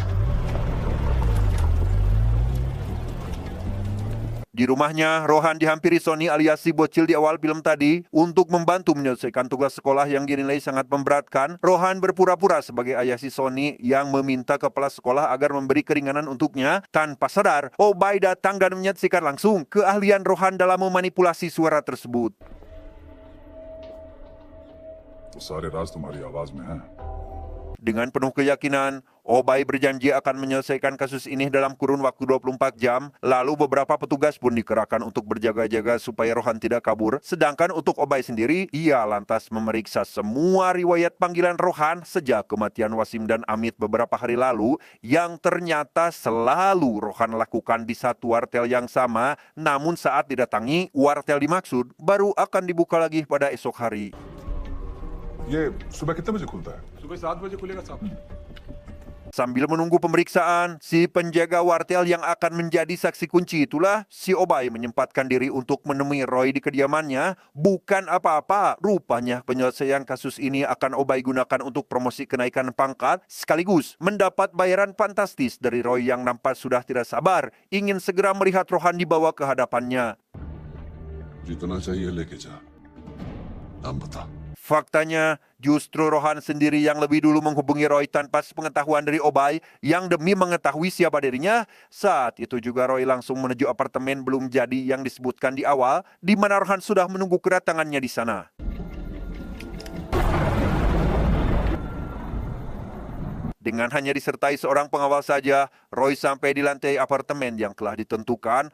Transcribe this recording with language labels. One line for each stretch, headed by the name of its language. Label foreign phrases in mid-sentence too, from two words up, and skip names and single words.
Indonesian: Di rumahnya, Rohan dihampiri Sony alias si bocil di awal film tadi untuk membantu menyelesaikan tugas sekolah yang dinilai sangat memberatkan. Rohan berpura-pura sebagai ayah si Sony yang meminta kepala sekolah agar memberi keringanan untuknya. Tanpa sadar, Obay datang dan menyaksikan langsung keahlian Rohan dalam memanipulasi suara tersebut.
Hindi: तो सारे राज तुम्हारी आवाज में है
Indonesian: Dengan penuh keyakinan, Obay berjanji akan menyelesaikan kasus ini dalam kurun waktu 24 jam. Lalu beberapa petugas pun dikerahkan untuk berjaga-jaga supaya Rohan tidak kabur. Sedangkan untuk Obay sendiri, ia lantas memeriksa semua riwayat panggilan Rohan sejak kematian Wasim dan Amit beberapa hari lalu, yang ternyata selalu Rohan lakukan di satu wartel yang sama. Namun saat didatangi, wartel dimaksud baru akan dibuka lagi pada esok hari.
Hindi: ये सुबह कितने बजे खुलता है सुबह 7 बजे खुलेगा साहब
Indonesian: Sambil menunggu pemeriksaan, si penjaga wartel yang akan menjadi saksi kunci itulah si Obay menyempatkan diri untuk menemui Roy di kediamannya. Bukan apa-apa, rupanya penyelesaian kasus ini akan Obay gunakan untuk promosi kenaikan pangkat, sekaligus mendapat bayaran fantastis dari Roy yang nampak sudah tidak sabar ingin segera melihat Rohan dibawa ke hadapannya.
Hindi: जितना चाहिए लेके जा नाम बता
Indonesian: Faktanya, justru Rohan sendiri yang lebih dulu menghubungi Roy tanpa sepengetahuan dari Obay yang demi mengetahui siapa dirinya. Saat itu juga Roy langsung menuju apartemen belum jadi yang disebutkan di awal, di mana Rohan sudah menunggu kedatangannya di sana. Dengan hanya disertai seorang pengawal saja, Roy sampai di lantai apartemen yang telah ditentukan.